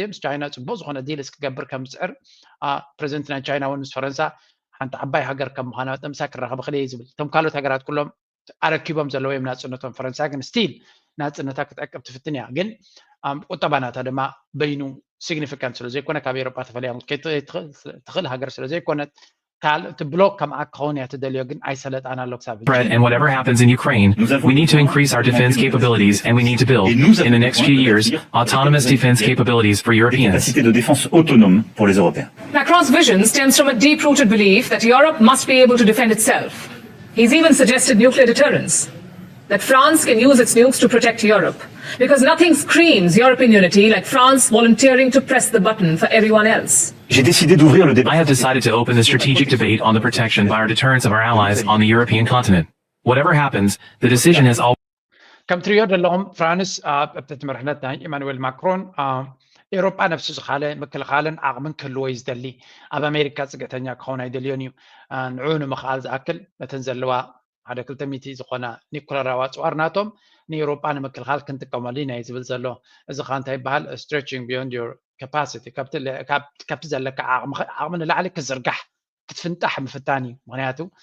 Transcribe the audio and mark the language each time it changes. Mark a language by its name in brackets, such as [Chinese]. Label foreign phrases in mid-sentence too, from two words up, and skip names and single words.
[Tigrinya] ምስ ቻይና ፅቡቅ ዝኾነ ዲል እስክገብር ከም ዝፅዕር ፕሬዚደንት ናይ ቻይና እውን ምስ ፈረንሳ ሓንቲ ዓባይ ሃገር ከም ምዃና ጥምሳ ክራኸብ ክእል እየ ዝብል እቶም ካልኦት ሃገራት ኩሎም ኣረኪቦም ዘለዎ እዮም ናፅነቶም ፈረንሳ ግን ስቲል ናፅነታ ክትዕቅብ ትፍትን እያ ግን ቁጠባ ናታ ድማ በይኑ ሲግኒፊካንት ስለ ዘይኮነ ካብ ኤሮፓ ተፈልያ ትኽእል ሃገር ስለ ዘይኮነት [English] to block [Tigrinya] ከም ክኸውን እያ ትደልዮ ግን ኣይሰለጣን ኣሎ ክሳብ [English] and whatever happens in Ukraine, we need to increase our defense capabilities and we need to build, in the next few years, autonomous defense capabilities for Europeans. [French] capacité de défense autonome pour les Européens. [English] Macron's vision stems from a deep-rooted belief that Europe must be able to defend itself. He's even suggested nuclear deterrence, that France can use its nukes to protect Europe, because nothing screams European unity like France volunteering to press the button for everyone else. [French] J'ai décidé d'ouvrir le débat. [English] I have decided to open the strategic debate on the protection by our deterrence of our allies on the European continent. Whatever happens, the decision has always [Tigrinya] ከም ትሪኦ ዘለኹም ፍራንስ ኣብቲ መርሕነት ናይ ኢማኑኤል ማክሮን ኤሮፓ ነፍሱ ዝኻለ ምክልኻልን ዓቕምን ክህልዎ እዩ ዝደሊ ኣብ ኣሜሪካ ፅግዕተኛ ክኸውን ኣይደልዮን እዩ ንዑ ንምኽኣል ዝኣክል ነተን ዘለዋ ሓደ 200 ዝኾና ኒኩለራዊ ኣፅዋር ናቶም ንኤሮፓ ንምክልኻል ክንጥቀመሉ ኢና እዩ ዝብል ዘሎ እዚ ኸ እንታይ ይበሃል [English] stretching beyond your capacity [Tigrinya] ካብቲ ዘለካ ዓቕሚ ንላዕሊ ክዝርጋሕ ክትፍንጣሕ ምፍታን እዩ ምክንያቱ